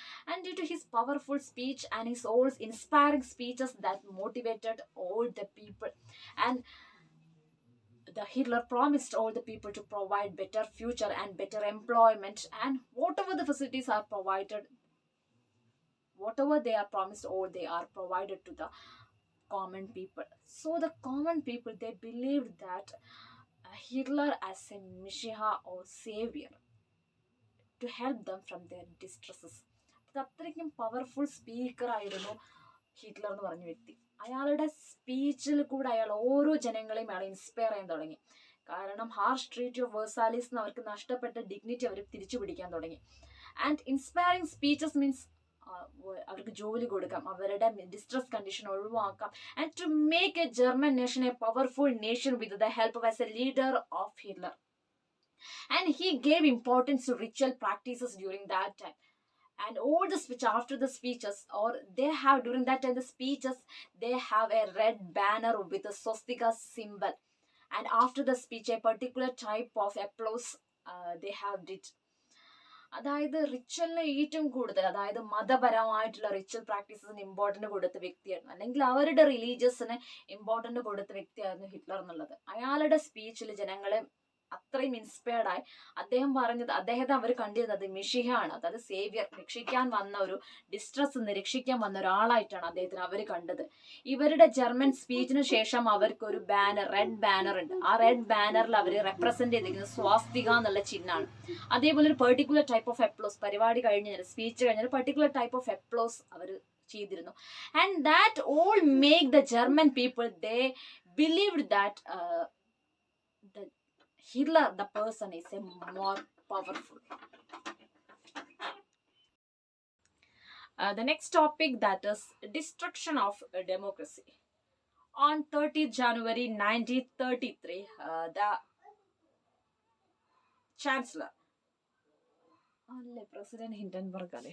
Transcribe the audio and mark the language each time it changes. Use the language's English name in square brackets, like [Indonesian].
[English] And due to his powerful speech and his own inspiring speeches that motivated all the people, and the Hitler promised all the people to provide better future and better employment, and whatever the facilities are provided, whatever they are promised, all they are provided to the common people. So the common people, they believed that Hitler as a Messiah or savior to help them from their distresses. [Malayalam] അത്രയ്ക്കും powerful speaker ആയിരുന്നു Hitler എന്ന് പറഞ്ഞ വ്യക്തി. അയാളുടെ സ്പീച്ചിൽ കൂടെ അയാൾ ഓരോ ജനങ്ങളെയും അയാൾ ഇൻസ്പയർ ചെയ്യാൻ തുടങ്ങി. കാരണം ഹാർഷ് ട്രീറ്റി ഓഫ് വേഴ്സാലിസ് എന്ന് അവർക്ക് നഷ്ടപ്പെട്ട ഡിഗ്നിറ്റി അവർ തിരിച്ചു പിടിക്കാൻ തുടങ്ങി. [English] and inspiring speeches means [Malayalam] അവർക്ക് ജോലി കൊടുക്കാം, അവരുടെ ഡിസ്ട്രസ് കണ്ടീഷൻ ഒഴിവാക്കാം, [English] And to make a German nation a powerful nation with the help of as a leader of Hitler. And he gave importance to ritual practices during that time. And all the speech, after the speeches, or they have during that time the speeches, they have a red banner with a swastika symbol, And after the speech, a particular type of applause they have did. [Malayalam] അതായത് റിച്വലിന് ഏറ്റവും കൂടുതൽ, അതായത് മതപരമായിട്ടുള്ള ritual പ്രാക്ടീസസിന് important കൊടുത്ത വ്യക്തിയായിരുന്നു, അല്ലെങ്കിൽ അവരുടെ റിലീജിയസിന് important കൊടുത്ത വ്യക്തിയായിരുന്നു ഹിറ്റ്ലർ എന്നുള്ളത്. അയാളുടെ സ്പീച്ചിൽ ജനങ്ങളെ അത്രയും ഇൻസ്പയർഡ് ആയി. അദ്ദേഹത്തെ അവർ കണ്ടിരുന്നത് മിഷിഹയാണ്, അതായത് സേവിയർ, രക്ഷിക്കാൻ വന്ന ഒരു ഡിസ്ട്രസ് രക്ഷിക്കാൻ വന്ന ഒരാളായിട്ടാണ് അദ്ദേഹത്തിന് അവർ കണ്ടത്. ഇവരുടെ ജർമ്മൻ സ്പീച്ചിന് ശേഷം അവർക്ക് ഒരു ബാനർ, റെഡ് ബാനർ ഉണ്ട്. ആ റെഡ് ബാനറിൽ അവർ റെപ്രസെന്റ് ചെയ്തിരിക്കുന്നത് സ്വാസ്തിക എന്നുള്ള ചിഹ്നമാണ്. അതേപോലെ ഒരു പെർട്ടിക്കുലർ ടൈപ്പ് ഓഫ് എപ്ലോസ്, പരിപാടി കഴിഞ്ഞാൽ, സ്പീച്ച് കഴിഞ്ഞാൽ പെർട്ടിക്കുലർ ടൈപ്പ് ഓഫ് എപ്ലോസ് അവർ ചെയ്തിരുന്നു. [English] And that all make the German people, they believed that Hitler, the person, is a more powerful. The next topic, that is destruction of democracy. On 30th January 1933, the Chancellor, President Hindenburg.